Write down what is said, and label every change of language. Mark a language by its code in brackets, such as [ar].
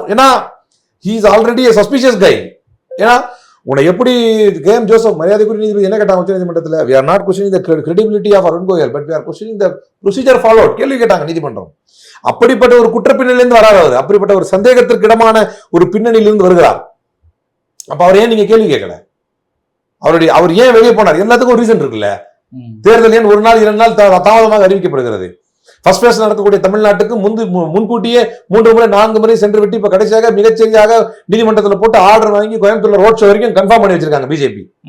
[ta] ஏன்னா [en] he is already a suspicious guy. [ta] ஏன்னா உன்னை எப்படி கேஎம் ஜோசப் மரியாதைக்குரிய நீதிபதி என்ன கேட்டாங்க உச்ச நீதிமன்றத்தில்? [en] we are not questioning the credibility of Arun Goyal, but we are questioning the procedure followed. [ta] கேள்வி கேட்டாங்க நீதிமன்றம். அப்படிப்பட்ட ஒரு குற்ற பின்னணியிலிருந்து வராது அவர், அப்படிப்பட்ட ஒரு சந்தேகத்திற்கு இடமான ஒரு பின்னணியிலிருந்து வருகிறார். அப்ப அவர் ஏன் நீங்க கேள்வி கேட்கல? அவர் ஏன் வெளியே போனார்? எல்லாத்துக்கும் ஒரு ரீசன் இருக்குல்ல. தேர்தல் ஏன் 1 நாள் 2 நாள் தாமதமாக அறிவிக்கப்படுகிறது? ஃபர்ஸ்ட் பேஸ் நடக்கக்கூடிய தமிழ்நாட்டுக்கு முன்கூட்டியே 3 முறை 4 முறை சென்று விட்டு இப்ப கடைசியாக மிகச்சரியாக நீதிமன்றத்தில் போட்டு ஆர்டர் வாங்கி கோயம்புத்தூர்ல ரோட் ஷோ வரைக்கும் கன்ஃபார்ம் பண்ணி வச்சிருக்காங்க பிஜேபி.